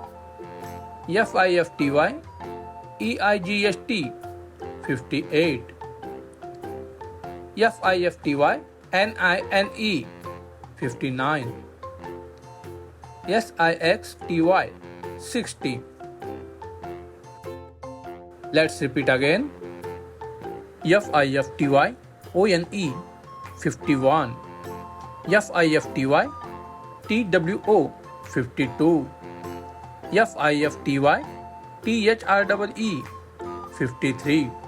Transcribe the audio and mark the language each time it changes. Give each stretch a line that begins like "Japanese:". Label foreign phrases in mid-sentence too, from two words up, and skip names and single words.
English: F-I-F-T-Y-E-I-G-H-T 58. F-I-F-T-Y-N-I-N-E 59. S-I-X-T-Y 60. Let's repeat again. F-I-F-T-Y-O-N-E 51. F-I-F-T-Y-T-W-O 52. F-I-F-T-Y-T-H-R-E-E 53.